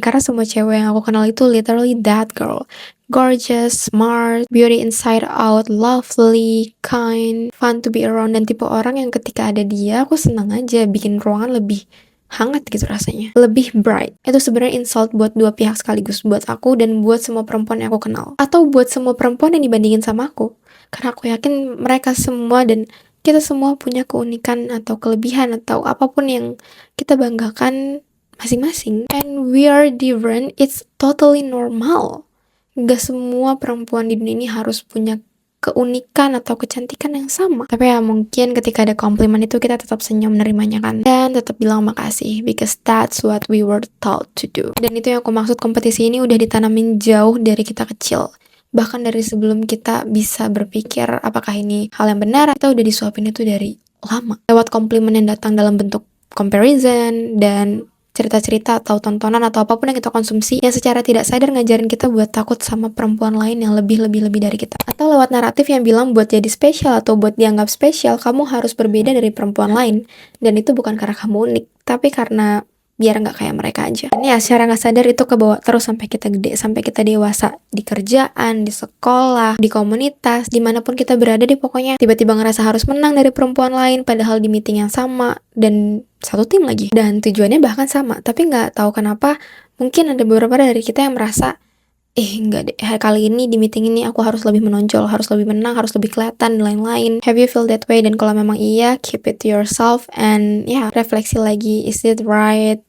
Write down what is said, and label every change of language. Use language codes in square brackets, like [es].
[id] Karena semua cewek yang aku kenal itu [en] literally that girl. Gorgeous, smart, beauty inside out, lovely, kind, fun to be around, [id] dan tipe orang yang ketika ada dia, aku senang aja, bikin ruangan lebih hangat gitu rasanya, lebih [en] bright. [id] Itu sebenarnya insult buat dua pihak sekaligus, buat aku dan buat semua perempuan yang aku kenal, atau buat semua perempuan yang dibandingin sama aku. Karena aku yakin mereka semua dan kita semua punya keunikan atau kelebihan atau apapun yang kita banggakan masing-masing. [en] And we are different, it's totally normal. [id] Gak semua perempuan di dunia ini harus punya keunikan atau kecantikan yang sama. Tapi ya mungkin ketika ada komplimen itu kita tetap senyum menerimanya kan. Dan tetap bilang makasih, [en] because that's what we were taught to do. [id] Dan itu yang aku maksud, kompetisi ini udah ditanamin jauh dari kita kecil. Bahkan dari sebelum kita bisa berpikir apakah ini hal yang benar, kita udah disuapin itu dari lama. Lewat komplimen yang datang dalam bentuk comparison dan cerita-cerita atau tontonan atau apapun yang kita konsumsi yang secara tidak sadar ngajarin kita buat takut sama perempuan lain yang lebih dari kita. Atau lewat naratif yang bilang buat jadi spesial atau buat dianggap spesial, kamu harus berbeda dari perempuan lain. Dan itu bukan karena kamu unik, tapi karena biar nggak kayak mereka aja. Ini ya secara nggak sadar itu kebawa terus sampai kita gede, sampai kita dewasa, di kerjaan, di sekolah, di komunitas, dimanapun kita berada deh pokoknya. Tiba-tiba ngerasa harus menang dari perempuan lain, padahal di meeting yang sama dan satu tim lagi. Dan tujuannya bahkan sama, tapi nggak tahu kenapa mungkin ada beberapa dari kita yang merasa enggak deh, kali ini di meeting ini aku harus lebih menonjol, harus lebih menang, harus lebih kelihatan, dan lain-lain. [en] Have you feel that way? [id] Dan kalau memang iya, [en] keep it to yourself and [id] refleksi lagi, [en] is it right?